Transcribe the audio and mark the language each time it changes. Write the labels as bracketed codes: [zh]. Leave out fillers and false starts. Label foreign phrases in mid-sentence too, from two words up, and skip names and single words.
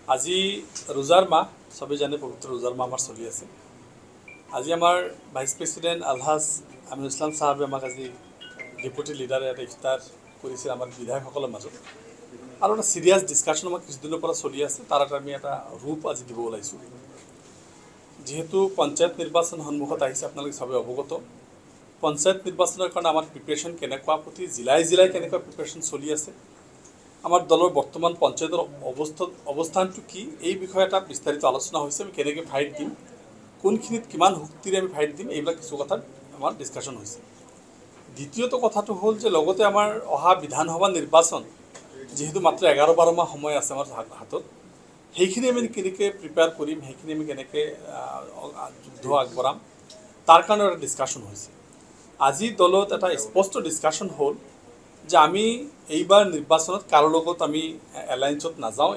[as] আজি রোজার মাহ [bn] সবাই জানে [as] পবিত্র রোজার মাহ আমার চলি আছে। আজি আমার ভাইস প্রেসিডেন্ট আলহাজ আমিনুল ইসলাম সাহেবে আমাক আজি ডেপুটি লিডারে এটা ইফতার করেছিল আমার বিধায়কসকলের মাজত আর একটা [en] serious discussion [as] আমার কিছুদিনের পর চলি আছে তার আমি একটা রূপ আজি দিব ওলাইছো। যেহেতু পঞ্চায়েত নির্বাচন সন্মুখত আহিছে [bn] আপনাদের সবাই অবগত। [as] পঞ্চায়েত নির্বাচনের কারণে আমার প্রিপারেশন কেনেকুৱা প্রতি জিলায় জিলায় কেনেকুৱা প্রিপারেশন চলি আছে, আমার দলের বর্তমান পঞ্চায়েতের অবস্থানটো কি এই বিষয়ে একটা বিস্তারিত [bn] আলোচনা হয়েছে। [as] আমি কেনেকৈ ফাইট দিম, কোনখিনিত কিমান শক্তিৰে আমি ফাইট দিম, এইবিলাক কিছু কথা আমার ডিসকাশন হয়েছে। দ্বিতীয়ত কথাটো হল যে লগতে আমার অহা বিধানসভা নির্বাচন যেহেতু মাত্র 11-12 মাহ সময় আছে আমার হাতত, সেইখিনি আমি কেনেকৈ প্ৰিপেয়াৰ কৰিম, সেইখিনি আমি কেনেকৈ যুদ্ধ আগবঢ়াম তাৰ কাৰণে এটা [bn] ডিসকাশন হয়েছে। [as] আজি দলত এটা স্পষ্ট ডিসকাশন হল যে আমি এইবাৰ নিৰ্বাচনত কাৰো লগত আমি এলায়েন্সত নাযাওঁ।